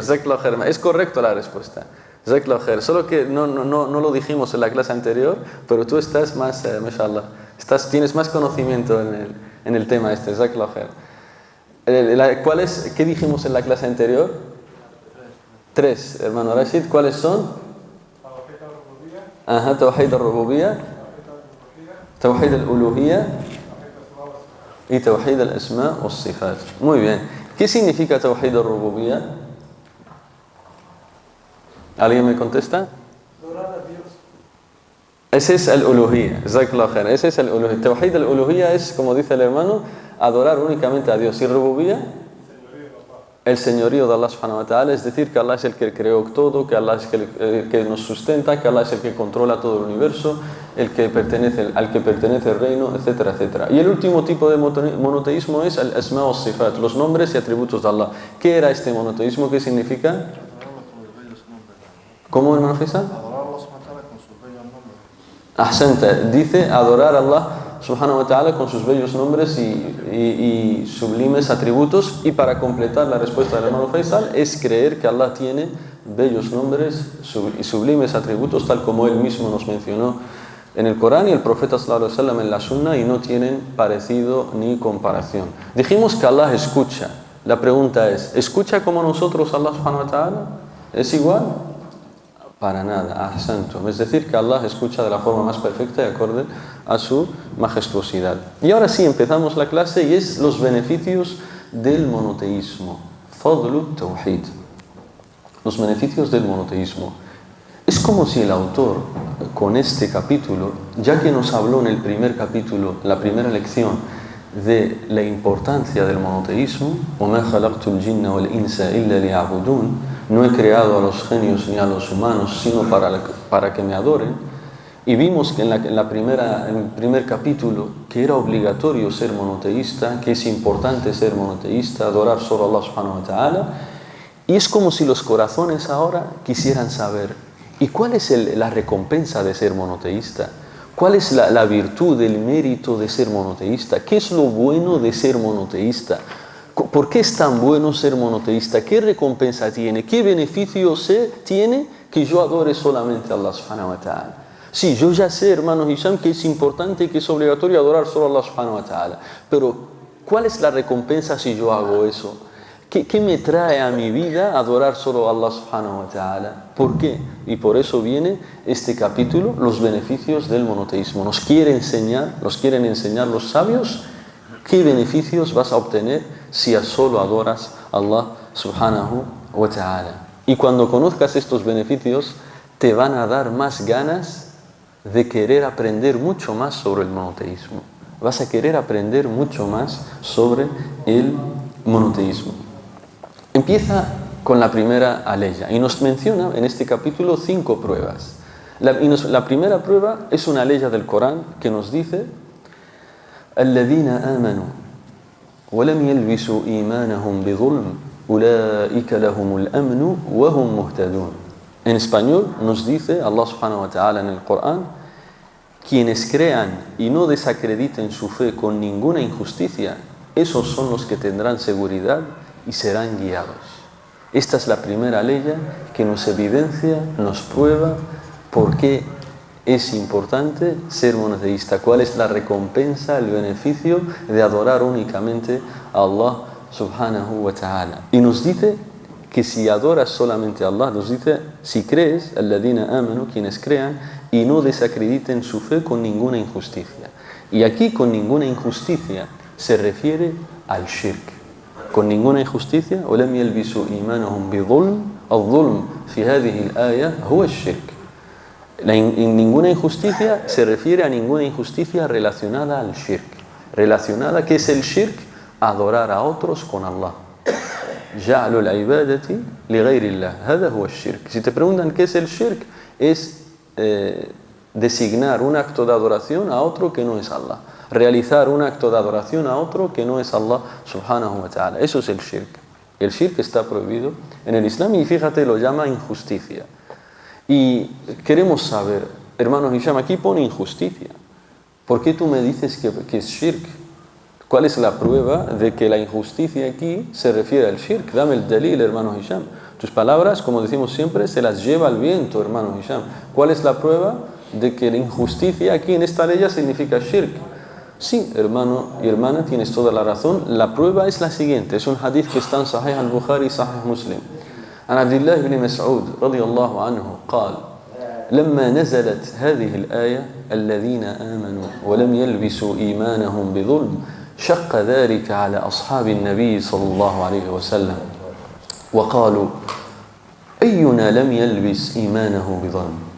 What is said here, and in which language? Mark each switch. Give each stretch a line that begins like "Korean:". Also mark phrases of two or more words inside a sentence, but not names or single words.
Spanish: Es correcto la respuesta. Solo que no lo dijimos en la clase anterior, pero tú estás más, mashallah, tienes más conocimiento en el tema este. ¿Qué dijimos en la clase anterior? Tres, hermano Rashid. ¿Cuáles son?
Arabic: توحيد الربوبية، توحيد الألوهية y توحيد الأسماء والصفات.
Spanish: Muy bien. ¿Qué significa
Arabic: توحيد الربوبية?
Spanish: ¿Alguien me contesta? Adorar a Dios. Ese es el Uluhiyya. Ese es el Uluhiyya.
Arabic: توحيد الألوهية
Spanish: es, como dice el hermano, adorar únicamente a Dios. ¿Y Rububiyya? El señorío de Allah
Arabic: سبحانه وتعالى,
Spanish: es decir, que Allah es el que creó todo, que Allah es el que nos sustenta, que Allah es el que controla todo el universo, al que pertenece el reino, etcétera, etcétera. Y el último tipo de monoteísmo es el
Arabic: أسماء وصفات,
Spanish: los nombres y atributos de Allah. ¿Qué era este monoteísmo? ¿Qué significa? ¿Cómo, hermano Faisal? Ahsanta, dice adorar a Allah
Arabic: سبحانه وتعالى
Spanish: con sus bellos nombres y sublimes atributos. Y para completar la respuesta del hermano Faisal, es creer que Allah tiene bellos nombres y sublimes atributos, tal como él mismo nos mencionó en el Corán y el profeta
Arabic: صلى الله عليه وسلم
Spanish: en la Sunna, y no tienen parecido ni comparación. Dijimos que Allah escucha. La pregunta es, ¿escucha como nosotros Allah
Arabic: سبحانه وتعالى?
Spanish: ¿Es igual? Para nada, ahsantum. Es decir, que Allah escucha de la forma más perfecta y acorde a su majestuosidad. Y ahora sí, empezamos la clase y es los beneficios del monoteísmo.
Arabic: فضل توحيد.
Spanish: Los beneficios del monoteísmo. Es como si el autor, con este capítulo, ya que nos habló en el primer capítulo, la primera lección, de la importancia del monoteísmo,
Arabic: وَمَا خَلَقْتُ الْجِنَّ وَالْإِنسَ إِلَّا لِيَعْبُدُونَ,
Spanish: no he creado a los genios ni a los humanos sino para que me adoren. Y vimos que en el primer capítulo que era obligatorio ser monoteísta, que es importante ser monoteísta, adorar solo a Allah
Arabic: سبحانه وتعالى.
Spanish: Y es como si los corazones ahora quisieran saber, ¿y cuál es la recompensa de ser monoteísta? ¿Cuál es la virtud, el mérito de ser monoteísta? ¿Qué es lo bueno de ser monoteísta? ¿Por qué es tan bueno ser monoteísta? ¿Qué recompensa tiene? ¿Qué beneficio tiene que yo adore solamente a Allah
Arabic: سبحانه وتعالى?
Spanish: Sí, yo ya sé, hermano Hisham, que es importante y que es obligatorio adorar solo a Allah
Arabic: سبحانه وتعالى.
Spanish: Pero, ¿cuál es la recompensa si yo hago eso? ¿Qué me trae a mi vida adorar solo a Allah
Arabic: سبحانه وتعالى?
Spanish: ¿Por qué? Y por eso viene este capítulo, los beneficios del monoteísmo. Nos quieren enseñar los sabios qué beneficios vas a obtener si solo adoras a Allah
Arabic: سبحانه وتعالى.
Spanish: Y cuando conozcas estos beneficios, te van a dar más ganas de querer aprender mucho más sobre el monoteísmo. Vas a querer aprender mucho más sobre el monoteísmo. Empieza con la primera aleya y nos menciona en este capítulo 5 pruebas. La primera prueba es una aleya del Corán que nos dice:
Arabic: الذين آمنوا ولم يلبسوا إيمانهم بظلم أولئك لهم الأمن وهم مهتدون.
Spanish: En español nos dice Allah
Arabic: سبحانه وتعالى
Spanish: en el Corán: quienes crean y no desacrediten su fe con ninguna injusticia, esos son los que tendrán seguridad y serán guiados. Esta es la primera ley que nos evidencia, nos prueba ¿Por qué es importante ser monoteísta? ¿Cuál es la recompensa, el beneficio de adorar únicamente a Allah
Arabic: سبحانه وتعالى?
Spanish: Y nos dice que si adoras solamente a Allah, nos dice, si crees,
Arabic: الذين آمنوا,
Spanish: quienes crean, y no desacrediten su fe con ninguna injusticia. Y aquí con ninguna injusticia se refiere al shirk. Con ninguna injusticia,
Arabic: وَلَمْ يَلْبِسُوا إِيمَانَهُمْ بِظُلْمٍ الظُّلْمُ فِي هذه الآية هو الشرك.
Spanish: Ninguna injusticia se refiere a ninguna injusticia relacionada al shirk. Relacionada, ¿qué es el shirk? Adorar a otros con Allah.
Arabic: جعل العبادة لغير الله هذا هو الشرك.
Spanish: Si te preguntan qué es el shirk, es designar un acto de adoración a otro que no es Allah, realizar un acto de adoración a otro que no es Allah
Arabic: سبحانه وتعالى.
Spanish: Eso es el shirk. El shirk está prohibido en el Islam y fíjate, lo llama injusticia. Y queremos saber, hermanos Hisham, aquí pone injusticia. ¿Por qué tú me dices que es shirk? ¿Cuál es la prueba de que la injusticia aquí se refiere al shirk? Dame el dalil, hermano Hisham. Tus palabras, como decimos siempre, se las lleva el viento, hermano Hisham. ¿Cuál es la prueba de que la injusticia aquí en esta ley significa shirk? Sí, hermano y hermana, tienes toda la razón. La prueba es la siguiente. Es un hadith que está en Sahih al-Bukhari y Sahih Muslim.
Arabic: عن عبد الله بن مسعود رضي الله عنه قال لما نزلت هذه الآية الذين آمنوا ولم يلبسوا إيمانهم بظلم شق ذلك على أصحاب النبي صلى الله عليه وسلم وقالوا أينا لم يلبس إيمانه بظلم